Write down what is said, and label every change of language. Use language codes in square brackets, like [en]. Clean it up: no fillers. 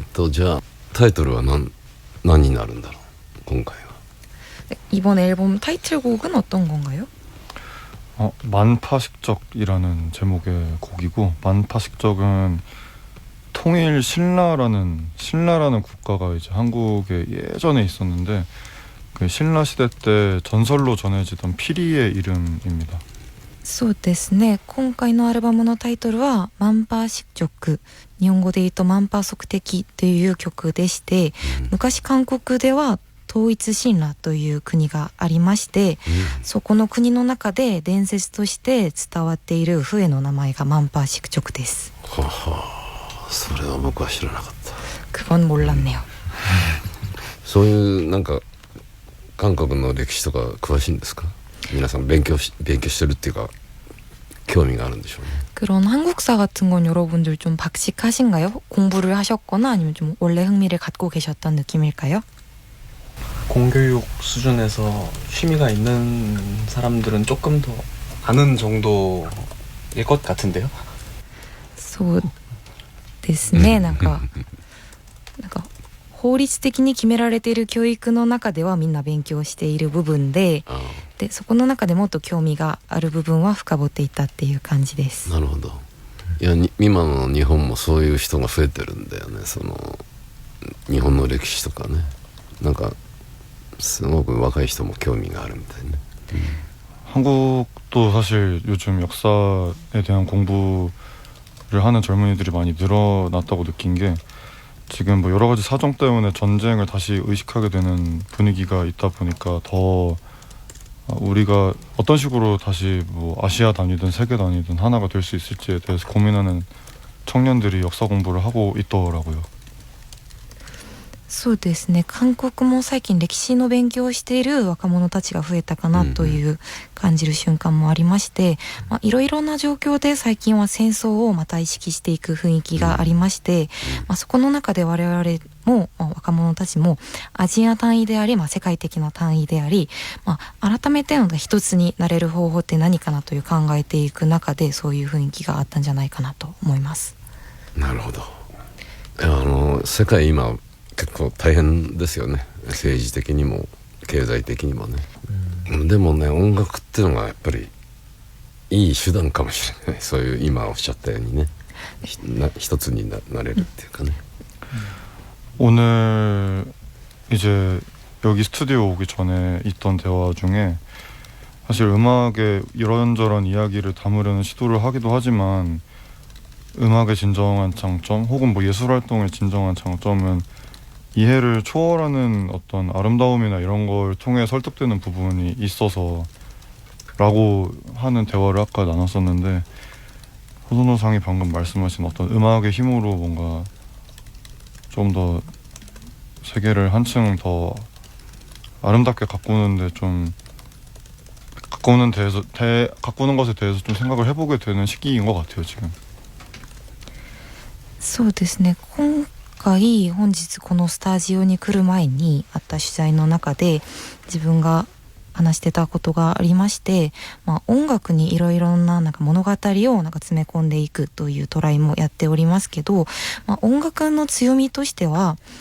[ja] じゃあタイトルは何になるんだろう今回は。 [ko] 이번 앨범 타이틀곡은 어떤 건가요? 만파식적이라는 제목의 곡이고, 만파식적은 통일 신라라는 국가가 이제 한국에 예전에 있었는데 그 신라 시대 때 전설로 전해지던 피리의 이름입니다. [ja] そうですね。今回のアルバムのタイトルは万波色曲、日本語で言うと万波足的という曲でして、昔韓国では統一神羅という国がありまして、そこの国の中で伝説として伝わっている笛の名前が万波色曲です。はは、それは僕は知らなかった。 [ko] 그건 몰랐네요. [ja] そういうなんか韓国の歴史とか詳しいんですか？皆さん勉強してるっていうか興味があるんでしょうね. [ko] 그런 한국사 같은 건 여러분들 좀 박식하신가요? 공부를 하셨거나 아니면 좀 원래 흥미를 갖고 계셨던 느낌일까요? 공교육 수준에서 취미가 있는 사람들은 조금 더 아는 정도일 것 같은데요. [ja] そうですね。なんか法律的に決められている教育の中ではみんな勉強している部分で、でそこの中でもっと興味がある部分は深掘っていったっていう感じです。なるほど。いや今の日本もそういう人が増えてるんだよね。その日本の歴史とかね、なんかすごく若い人も興味があるみたいね。 [ko] 한국도 사실 요즘 역사에 대한 공부를 하는 젊은이들이 많이 늘어났다고 느낀 게, 지금 뭐 여러 가지 사정 때문에 전쟁을 다시 의식하게 되는 분위기가 있다 보니까 더 우리가 어떤 식으로 다시 뭐 아시아 단위든 세계 단위든 하나가 될 수 있을지에 대해서 고민하는 청년들이 역사 공부를 하고 있더라고요. [ja] そうですね。韓国も最近歴史の勉強をしている若者たちが増えたかなという感じる瞬間もありまして、いろいろな状況で最近は戦争をまた意識していく雰囲気がありまして、そこの中で我々も若者たちもアジア単位であり、世界的な単位であり、改めて一つになれる方法って何かなという考えていく中で、そういう雰囲気があったんじゃないかなと思います。なるほど。世界今結構大変ですよね。政治的にも経済的にもね。でもね、音楽っていうのがやっぱりいい手段かもしれない。そういう今おっしゃったようにね、一つになれるっていうかね。 [ko] 오늘 이제 여기 스튜디오 오기 전에 있던 대화 중에 사실 음악의 이런저런 이야기를 담으려는 시도를 하기도 하지만, 음악의 진정한 장점 혹은 뭐 예술활동의 진정한 장점은 이해를 초월하는 어떤 아름다움이나 이런 걸 통해 설득되는 부분이 있어서 라고 하는 대화를 아까 나눴었는데, 호소노상이 방금 말씀하신 어떤 음악의 힘으로 뭔가 좀 더 세계를 한층 더 아름답게 가꾸는데 좀 가꾸는 것에 대해서 좀 생각을 해보게 되는 시기인 것 같아요 지금. [ja] そうですね。今回本日このスタジオに来る前にあった取材の中で自分が話してたことがありまして、音楽にいろいろな物語を詰め込んでいくというトライもやっておりますけど、音楽の強みとしては、